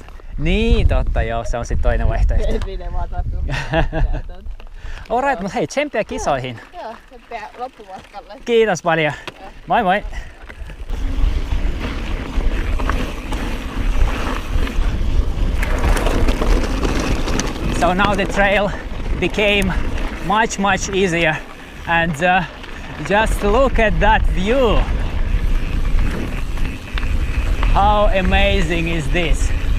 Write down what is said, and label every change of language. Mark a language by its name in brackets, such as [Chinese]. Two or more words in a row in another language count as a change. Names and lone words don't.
[Finnish] Niin, totta joo, se on sitten toinen vaihtoehto. Edvinen vaan tarttuu. Alright, mutta hei, tsemppiä kisoihin. Joo, tsemppiä loppumatkalle. Kiitos paljon. Moi moi. [English] So now the trail became much easier, and just look at that view. How amazing is this?